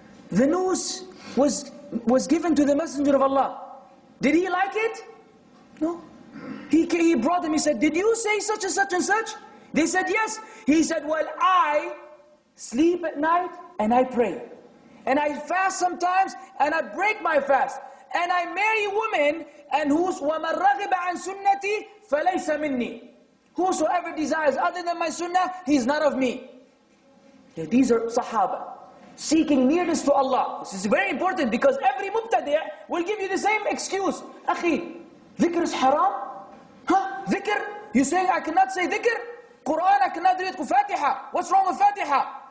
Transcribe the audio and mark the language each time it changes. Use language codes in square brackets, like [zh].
[en] The news was given to the Messenger of Allah. Did he like it? No. He brought them, he said, did you say such and such and such? They said, yes. He said, well, I sleep at night and I pray. And I fast sometimes and I break my fast. And I marry women and [ar] وَمَنْ رَغِبَ عَنْ سُنَّتِي فَلَيْسَ مِنِّي. [en] Whosoever desires other than my sunnah, he's not of me. These are Sahaba, seeking nearness to Allah. This is very important because every mubtadi' will give you the same excuse. Akhi, dhikr is haram? Huh? Dhikr? You saying I cannot say dhikr? Quran, I cannot read Fatiha. What's wrong with Fatiha?